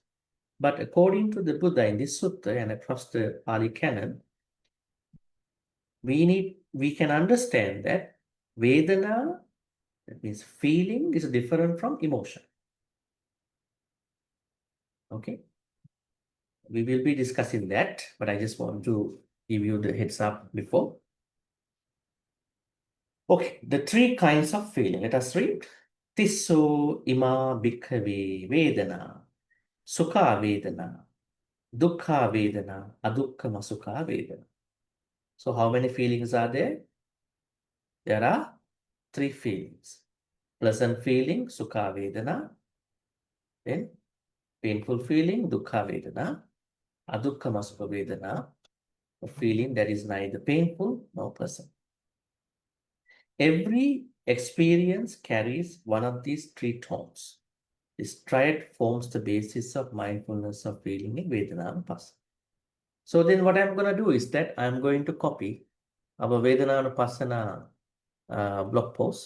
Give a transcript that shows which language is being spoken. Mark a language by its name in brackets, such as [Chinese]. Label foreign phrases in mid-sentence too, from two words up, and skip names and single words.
[English] But according to the Buddha in this sutta and across the Pali canon, we can understand that Vedana, that means feeling, is different from emotion. Okay? We will be discussing that, but I just want to give you the heads up before. Okay, the three kinds of feeling. Let us read. [Pali] Tisso ima bhikkhave vedana, sukha vedana, dukkha vedana, adukkama sukha vedana. [English] So how many feelings are there? There are three feelings. Pleasant feeling, [Pali] sukha vedana. [English] Then painful feeling, [Pali] dukkha vedana. Adukkama sukha vedana. [English] A feeling that is neither painful nor pleasant. Every experience carries one of these three tones. This triad forms the basis of mindfulness of feeling in Vedana-Nupassana. So then what I'm going to do is that I'm going to copy our Vedana-Nupassana blog post.